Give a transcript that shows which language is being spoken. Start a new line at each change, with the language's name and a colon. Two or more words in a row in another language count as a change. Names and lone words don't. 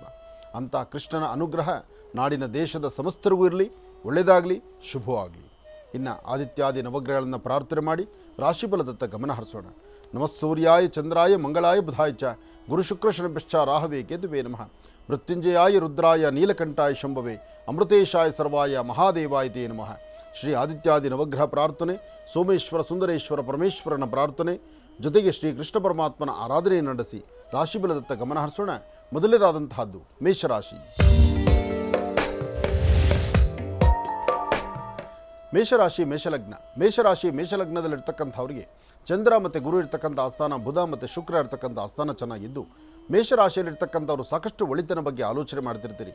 Kannada: ಅಂಥ ಕೃಷ್ಣನ ಅನುಗ್ರಹ ನಾಡಿನ ದೇಶದ ಸಮಸ್ತರಿಗೂ ಇರಲಿ, ಒಳ್ಳೆಯದಾಗಲಿ, ಶುಭವಾಗಲಿ. ಇನ್ನು ಆದಿತ್ಯಾದಿ ನವಗ್ರಹಗಳನ್ನು ಪ್ರಾರ್ಥನೆ ಮಾಡಿ ರಾಶಿಫಲದತ್ತ ಗಮನ ಹರಿಸೋಣ.
Sanskrit: ನಮಃ ಸೂರ್ಯಾಯ ಚಂದ್ರಾಯ ಮಂಗಳಾಯ ಬುಧಾಯ ಚ ಗುರು ಶುಕ್ರ ಶನಿಶ್ಚ ರಾಹವೇ ಕೇತುವೇ ನಮಃ. ಮೃತ್ಯುಂಜಯಾಯ ರುದ್ರಾಯ ನೀಲಕಂಠಾಯ ಶಂಭವೇ ಅಮೃತೇಶಾಯ ಸರ್ವಾಯ ಮಹಾದೇವಾಯ ತೇ ನಮಃ.
Kannada: ಶ್ರೀ ಆದಿತ್ಯಾದಿ ನವಗ್ರಹ ಪ್ರಾರ್ಥನೆ, ಸೋಮೇಶ್ವರ ಸುಂದರೇಶ್ವರ ಪರಮೇಶ್ವರನ ಪ್ರಾರ್ಥನೆ, ಜೊತೆಗೆ ಶ್ರೀ ಕೃಷ್ಣ ಪರಮಾತ್ಮನ ಆರಾಧನೆಯನ್ನು ನಡೆಸಿ ರಾಶಿಫಲದತ್ತ ಗಮನ ಹರಿಸೋಣ. ಮೊದಲನೇದಾದಂತಹದ್ದು ಮೇಷರಾಶಿ. ಮೇಷಲಗ್ನದಲ್ಲಿರ್ತಕ್ಕಂಥವ್ರಿಗೆ ಚಂದ್ರ ಮತ್ತು ಗುರು ಇರ್ತಕ್ಕಂಥ ಆಸ್ಥಾನ, ಬುಧ ಮತ್ತು ಶುಕ್ರ ಇರ್ತಕ್ಕಂಥ ಆಸ್ಥಾನ ಚೆನ್ನಾಗಿದ್ದು, ಮೇಷರಾಶಿಯಲ್ಲಿರ್ತಕ್ಕಂಥವ್ರು ಸಾಕಷ್ಟು ಒಳಿತನ ಬಗ್ಗೆ ಆಲೋಚನೆ ಮಾಡ್ತಿರ್ತೀರಿ.